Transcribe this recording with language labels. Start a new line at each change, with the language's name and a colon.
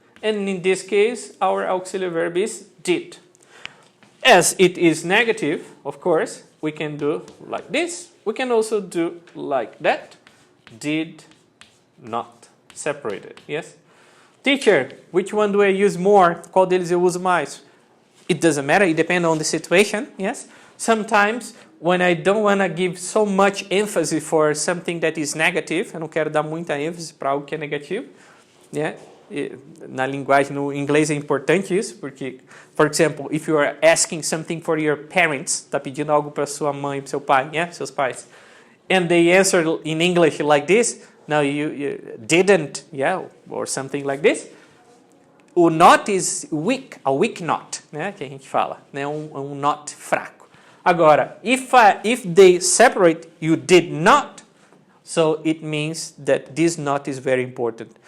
English: And in this case, our auxiliary verb is did. As it is negative, of course, we can do like this. We can also do like that. Did not. Separated, yes? Teacher, which one do I use more?
Portuguese: Qual deles eu uso mais?
English: It doesn't matter, it depends on the situation, yes? Sometimes, when I don't want to give so much emphasis for something that is negative,
Portuguese: eu não quero dar muita ênfase para algo que é negativo, né? Na linguagem, no inglês é importante isso, porque,
English: for example, if you are asking something for your parents,
Portuguese: está pedindo algo para sua mãe, para seu pai, né? Seus pais,
English: and they answer in English like this, no, you didn't, yeah, or something like this.
Portuguese: O
English: not is weak, a weak not,
Portuguese: né? Que a gente fala, né? Not fraco.
English: Agora, if they separate, you did not, so it means that this not is very important.